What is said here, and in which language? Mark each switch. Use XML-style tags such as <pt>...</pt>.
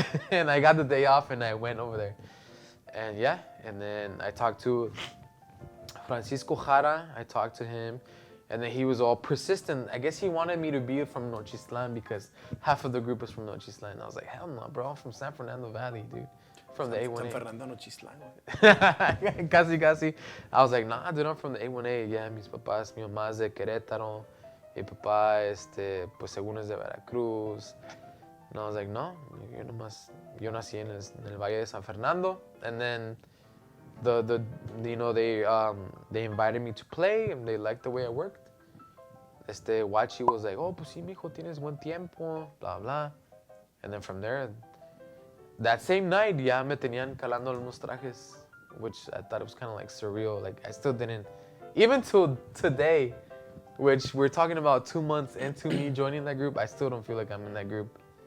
<en>And I got the day off and I went over there. And yeah, and then I talked to Francisco Jara. I talked to him. And then he was all persistent. I guess he wanted me to be from Nochislan because half of the group was from Nochislan. I was like, hell no, bro. I'm from San Fernando Valley, dude. From the A1A. San Fernando Nochislan.</en> <es>Casi.</es> <en>I was like, nah, dude, I'm from the A1A.</en> <es>Yeah, mis papás, mi mamá es de Querétaro. Mi papá, pues según es de Veracruz.</es> <en>And I was like,</en> <es>no, yo nací en el Valle de San Fernando.</es> <en>And then they invited me to play and they liked the way I worked.</en> <es>Wachi</es> <en>was like,</en> <es>oh, pues sí, mijo, tienes buen tiempo, blah, blah.</es> <en>And then from there, that same night,</en> <es>ya me tenían calando unos trajes,</es> <en>which I thought it was kind of like surreal. Like, I still didn't, even till today, which we're talking about 2 months into me joining that group, I still don't feel like I'm in that group.</en>